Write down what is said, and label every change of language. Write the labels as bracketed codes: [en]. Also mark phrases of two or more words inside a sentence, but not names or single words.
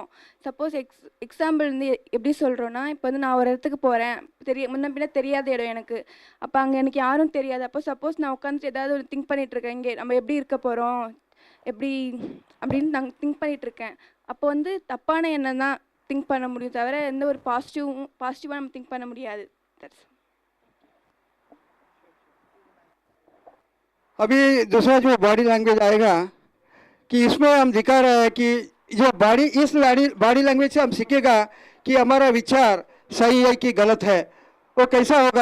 [en] suppose example [ta] வந்து எப்படி சொல்கிறோன்னா, இப்போ வந்து நான் ஒரு இடத்துக்கு போகிறேன், முன்ன பின்ன தெரியாத இடம் எனக்கு, அப்போ அங்கே எனக்கு யாரும் தெரியாது. அப்போ சப்போஸ் நான் உட்காந்துட்டு ஏதாவது ஒரு திங்க் பண்ணிகிட்ருக்கேன், இங்கே நம்ம எப்படி இருக்க போகிறோம் எப்படி அப்படின்னு நான் திங்க் பண்ணிகிட்ருக்கேன். அப்போ வந்து தப்பான எண்ணம் தான் திங்க் பண்ண முடியும், தவிர எந்த ஒரு பாசிட்டிவாக நம்ம திங்க் பண்ண முடியாது. [hi] अभी दूसरा जो [en] body language [hi] आएगा कि इसमें हम दिखा रहे हैं कि जो [en] body language [hi] से हम सीखेगा कि हमारा विचार सही है कि गलत है, वो कैसा होगा.